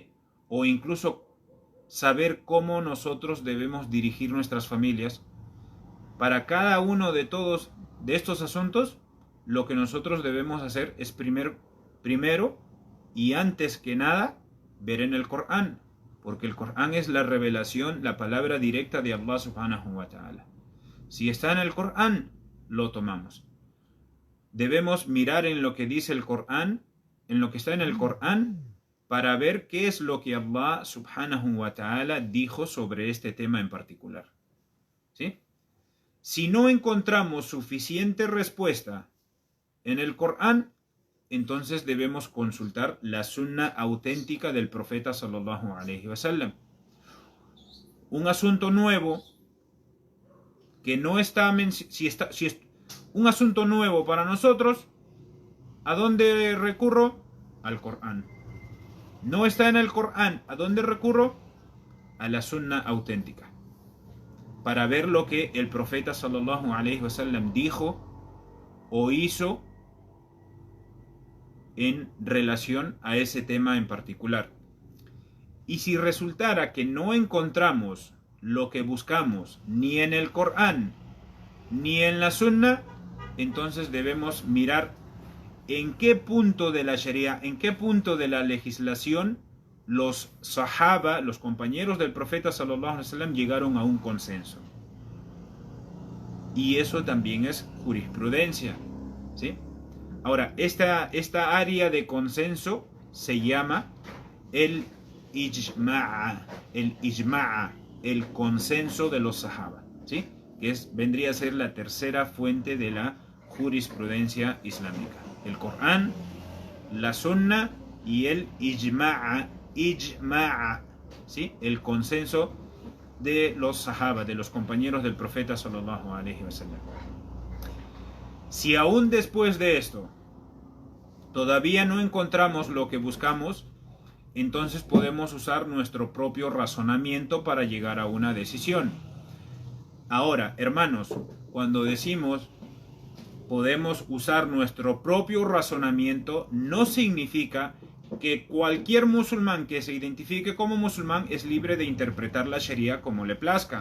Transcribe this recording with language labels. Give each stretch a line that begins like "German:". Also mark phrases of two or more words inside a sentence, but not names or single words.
Spanish: O incluso saber cómo nosotros debemos dirigir nuestras familias. Para cada uno de estos asuntos, lo que nosotros debemos hacer es primero y antes que nada ver en el Corán, porque el Corán es la revelación, la palabra directa de Allah
Arabic: سبحانه وتعالى.
Spanish: Si está en el Corán, lo tomamos. Debemos mirar en lo que dice el Corán, en lo que está en el Corán, para ver qué es lo que Allah
Arabic: سبحانه وتعالى
Spanish: dijo sobre este tema en particular, ¿sí? Si no encontramos suficiente respuesta en el Corán, entonces debemos consultar la sunna auténtica del profeta
Arabic: صلى الله عليه وسلم.
Spanish: Un asunto nuevo que no está, si es un asunto nuevo para nosotros, ¿a dónde recurro? al Corán. No está en el Corán. ¿A dónde recurro? A la sunna auténtica, para ver lo que el profeta
Arabic: صلى الله عليه وسلم
Spanish: dijo o hizo en relación a ese tema en particular. Y si resultara que no encontramos lo que buscamos ni en el Corán ni en la sunna, entonces debemos mirar en qué punto de la Sharia, en qué punto de la legislación los sahaba, los compañeros del profeta
Arabic: صلى الله عليه وسلم,
Spanish: llegaron a un consenso. Y eso también es jurisprudencia, ¿sí? Ahora, esta área de consenso se llama el ijma'a, el consenso de los sahaba, ¿sí? Que vendría a ser la tercera fuente de la jurisprudencia islámica. El Corán, la sunna y el ijma'a, ¿sí? El consenso de los sahaba, de los compañeros del profeta
Arabic: صلى الله عليه وسلم.
Spanish: Si aún después de esto todavía no encontramos lo que buscamos, entonces podemos usar nuestro propio razonamiento para llegar a una decisión. Ahora, hermanos, cuando decimos podemos usar nuestro propio razonamiento, no significa que cualquier musulmán que se identifique como musulmán es libre de interpretar la Sharia como le plazca.